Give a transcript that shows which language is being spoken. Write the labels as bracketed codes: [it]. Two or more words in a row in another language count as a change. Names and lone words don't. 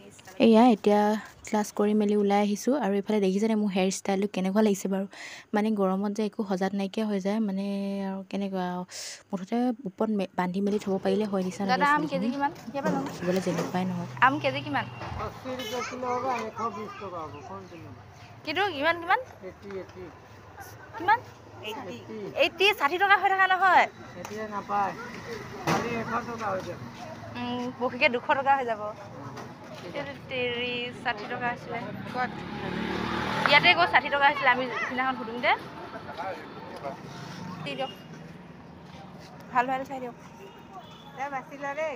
[as] এয়া এতিয়া ক্লাছ কৰি মেলি ওলাই আহিছোঁ আৰু এইফালে দেখিছেনে মোৰ [en] hair style [as] কেনেকুৱা লাগিছে বাৰু মানে গৰমত যে একো সজাত নাইকিয়া হৈ যায় মানে আৰু কেনেকুৱা মুঠতে ওপৰত বান্ধি মেলি থ'ব পাৰিলে হয় নিচিনা লাগে দাদা আম কেজি চুলিখিনি কিমান দেখিবলৈ যেনেকুৱাই নহওক আম কেজি কিমান [hi] 80 रुपये किलो होगा 120 टका होगा कौन किलो [as] কিন্তু কিমান কিমান 80 কিমান 80 60 টকা হৈ থকা নহয় এতিয়া নাপায় খালি 100 টকা হৈ যায় পকিকে 200 টকা হৈ যাব 60 টকা আছিলে ক'ত ইয়াতে গৈ 60 টকা আছিলে আমি সিদিনাখন সুধোঁতে দি দিয়ক ভাল ভাল চাই দিয়ক বাচিলা দেই